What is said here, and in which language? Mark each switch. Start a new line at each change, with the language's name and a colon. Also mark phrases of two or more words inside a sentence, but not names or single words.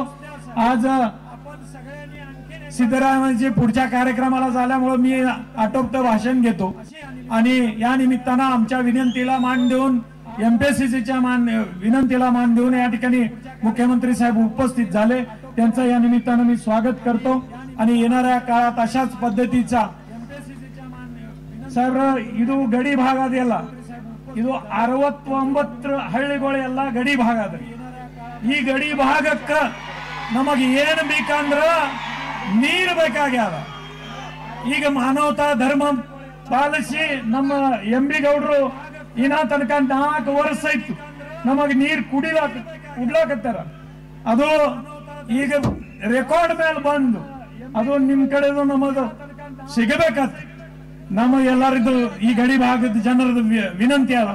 Marathi: आज सिद्धरामय्याजी पुढच्या कार्यक्रमाला झाल्यामुळे मी आटोपतं भाषण घेतो आणि या निमित्तानं आमच्या विनंतीला मान देऊन एमपीएससीच्या विनंतीला मान देऊन या ठिकाणी मुख्यमंत्री साहेब उपस्थित झाले, त्यांचं या निमित्तानं मी स्वागत करतो। आणि येणाऱ्या काळात अशाच पद्धतीचा साहेब
Kannada: ಇದು ಗಡಿ ಭಾಗ ಅದೆಲ್ಲ ಇದು 69 ಹಳ್ಳಿಗಳೆಲ್ಲ ಗಡಿ ಭಾಗ ಅದ। ಈ ಗಡಿ ಭಾಗಕ್ಕ ನಮಗೆ ಏನು ಬೇಕಂದ್ರ ನೀರು ಬೇಕಾಗ್ಯಾದ। ಈಗ ಮಾನವತಾ ಧರ್ಮ ಪಾಲಿಸಿ ನಮ್ಮ ಎಂಬಿ ಗೌಡ್ರು ಇನ್ನ ತನಕ 4 ವರ್ಷ ಇತ್ತು ನಮಗೆ ನೀರು ಕುಡ್ಲಾಕತ್ತಾರ, ಅದು ಈಗ ರೆಕಾರ್ಡ್ ಮೇಲೆ ಬಂದು ಅದು ನಿಮ್ ಕಡೆದು ನಮದು ಸಿಗಬೇಕಂತ ನಮ್ಮ ಎಲ್ಲರಿಗೂ ಈ ಗಡಿ ಭಾಗದ ಜನರದು ವಿನಂತಿ ಅದ।